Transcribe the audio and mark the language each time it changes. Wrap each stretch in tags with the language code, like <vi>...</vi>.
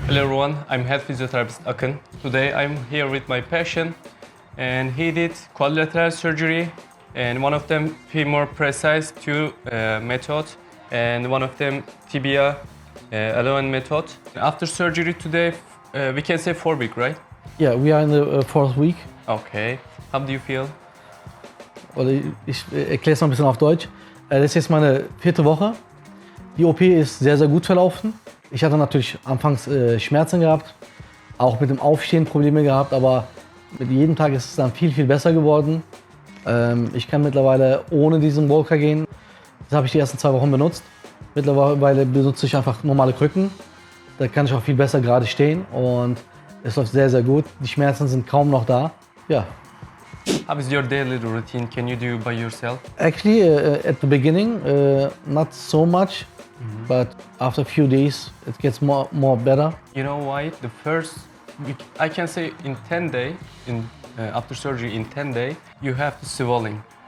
<en>Hello everyone, I'm head physiotherapist Akın. Today I'm here with my patient and he did quadrilateral surgery and one of them femur precise 2 method and one of them tibia alignment method. After surgery today, we can say 4 week, right? Yeah, we are in the fourth week. Okay. How do you feel?</en> <de>Oder ich erkläre es mal ein bisschen auf Deutsch. Das ist jetzt meine 4. Woche. Die OP ist sehr, sehr gut verlaufen. Ich hatte natürlich anfangs Schmerzen gehabt, auch mit dem Aufstehen Probleme gehabt, aber mit jedem Tag ist es dann viel, viel besser geworden. Ich kann mittlerweile ohne diesen Walker gehen. Das habe ich die ersten 2 Wochen benutzt. Mittlerweile benutze ich einfach normale Krücken. Da kann ich auch viel besser gerade stehen und es läuft sehr, sehr gut. Die Schmerzen sind kaum noch da. Ja.</de> <en>How is your daily routine? Can you do by yourself? Actually, at the beginning, not so much, but after a few days, it gets more better. You know why? The first week, I can say in 10 days, after surgery in 10 days, you have the swelling.</en>